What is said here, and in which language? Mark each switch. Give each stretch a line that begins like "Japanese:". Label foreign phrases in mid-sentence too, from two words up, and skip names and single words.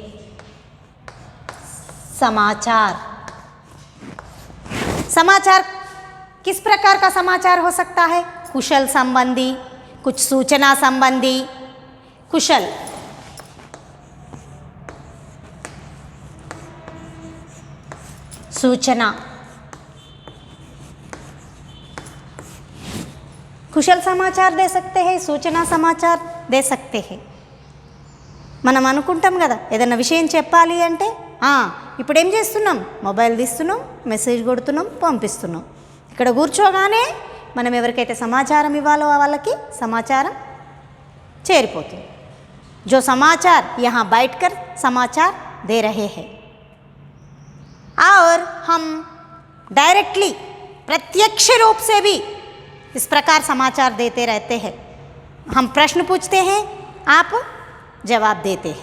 Hindi: समाचार, समाचार किस प्रकार का समाचार हो सकता है? कुशल संबंधी, कुछ सूचना संबंधी। कुशल, सूचना, कुशल समाचार दे सकते हैं, सूचना समाचार दे सकते हैं.
Telugu: మనం అనుకుంటాం కదా ఏదైనా విషయం చెప్పాలి అంటే ఇప్పుడు ఏం చేస్తున్నాం? మొబైల్ తీస్తున్నాం, మెసేజ్ కొడుతున్నాం, పంపిస్తున్నాం. ఇక్కడ కూర్చోగానే మనం ఎవరికైతే సమాచారం ఇవ్వాలో వాళ్ళకి సమాచారం చేరిపోతుంది.
Hindi: जो समाचार यहाँ बैठकर समाचार दे रहे हैं और हम डायरेक्टली प्रत्यक्ष रूप से भी इस प्रकार समाचार देते रहते हैं. हम प्रश्न पूछते हैं, आप जवाब देते हैं.